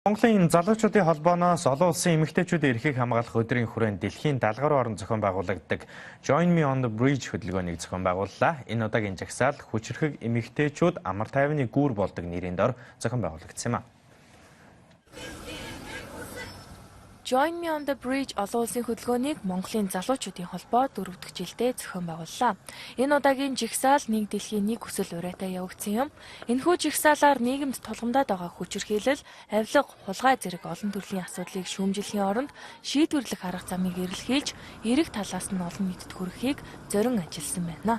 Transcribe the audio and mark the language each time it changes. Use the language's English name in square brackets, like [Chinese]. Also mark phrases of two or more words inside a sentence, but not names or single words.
[Mongolian] Монголын залуучуудын холбооноос олон улсын эмэгтэйчүүдийн эрхийг хамгаалах өдрийн хүрээнд дэлхийн 70 гаруй орнд зохион байгуулагддаг Join Me on the Bridge хөтөлбөрийг зохион байгууллаа. Энэ удаагийн жагсаал хүчирхэг эмэгтэйчүүд амар тайвны гүүр болдог нэрийн дор зохион байгуулагдсан юм а. Join Me on the Bridge олон улсын хөтөлбөрийг Монголын залуучуудын холбоо 4 дахь жилдээ зохион байгууллаа. Энэ удаагийн жагсаал нэг дэлхийн нэг хүсэл урайтай явагдсан юм. Энэхүү жагсаалаар нийгэмд тулгамдаад байгаа хүчирхийлэл, авилга, хулгай зэрэг олон төрлийн асуудлыг шүүмжлэхийн оронд шийдвэрлэх арга замыг эрэлхийлж, эрэг талаас нь олон нийтэд хүрэхийг зорин ажилласан байна.